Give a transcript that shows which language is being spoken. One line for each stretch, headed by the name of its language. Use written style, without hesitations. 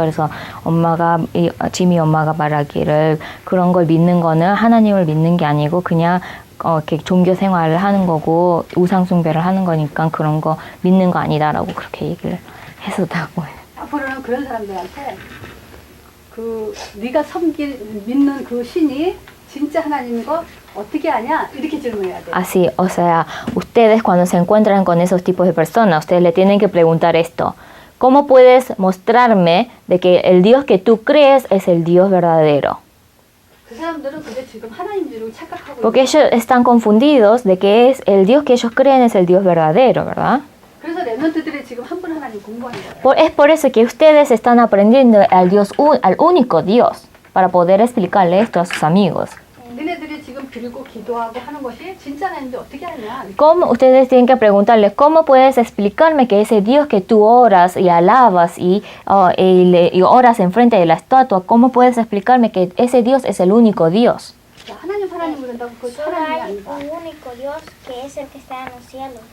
Korean: 그래서 지미 엄마가 말하기를 그런 걸 믿는 거는 하나님을 믿는 게 아니고 그냥 이렇게 종교 생활을 하는 거고 우상 숭배를 하는 거니까 그런 거 믿는 거 아니다라고 그렇게 얘기를 했었다고 해요. 앞으로는 그런 사람들한테 네가 믿는 그 신이 진짜 하나님인 거 어떻게 아냐? 이렇게 질문해야 돼요.
Spanish: Así, o sea, ustedes cuando se encuentran con esos tipos de personas, ustedes le tienen que preguntar esto. ¿Cómo puedes mostrarme de que el Dios que tú crees es el Dios verdadero?
Korean: 그 사람들은 그게 지금 하나님 줄 착각하고
Spanish: Porque ellos están confundidos de que es el Dios que ellos creen es el Dios verdadero, ¿verdad?
Korean: 그래서 랩런트들이 지금 한 분 하나님 공부하는 거예요.
Spanish: Es por eso que ustedes están aprendiendo al único Dios, para poder explicarle esto a sus amigos.
Korean: 너네들이 지금 빌고 기도하고 하는 것이 진짜 하나님인지 어떻게 하냐?
Spanish: ¿Cómo? Ustedes tienen que preguntarle, ¿cómo puedes explicarme que ese Dios que tú oras y alabas y oras enfrente de la estatua, ¿cómo puedes explicarme que ese Dios es el único Dios?
Korean: 하나님을 된다고 그
Spanish: Solo
Korean: 하나님이
Spanish: hay
Korean: 아니다.
Spanish: un único Dios que es el que está en los cielos.